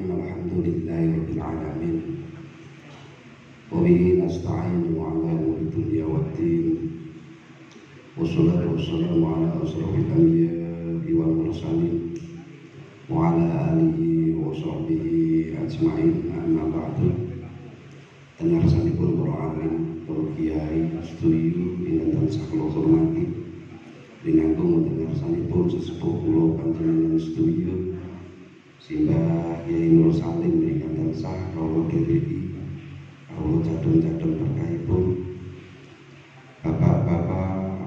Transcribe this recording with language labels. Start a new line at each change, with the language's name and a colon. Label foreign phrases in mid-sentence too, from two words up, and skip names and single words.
Arabic: الحمد لله رب العالمين. وبه نستعين على أمور الدنيا والدين. والصلاة والسلام على أشرف الأنبياء والمرسلين وعلى آله وصحبه أجمعين. أما بعد.
Javanese: Tengarsanipun para alim, para kiai, setuju ingkang tansah kula hormati. Rinanggung tengarsanipun sesepuh kula panjenengan setuju Simbah Kyai Nur Salim ingkang tansah kawula dereki, kawula cadhong-cadhong berkahipun Bapak-bapak